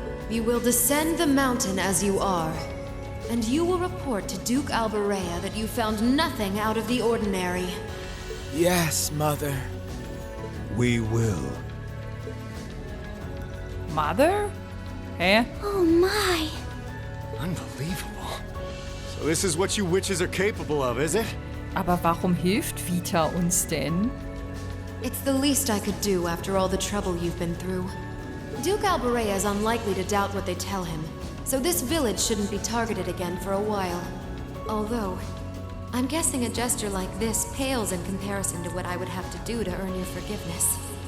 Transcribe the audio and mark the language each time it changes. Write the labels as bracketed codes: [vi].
[en] You will descend the mountain as you are, and you will report to Duke Alberea that you found nothing out of the ordinary. Yes, Mother. We will. Mother? Hä? Oh my. Unbelievable. So this is what you witches are capable of, is it? [de] Aber warum hilft Vita uns denn? [en] It's the least I could do after all the trouble you've been through. Duke Alberea is unlikely to doubt what they tell him, so this village shouldn't be targeted again for a while. Although, I'm guessing a gesture like this pales in comparison to what I would have to do to earn your forgiveness.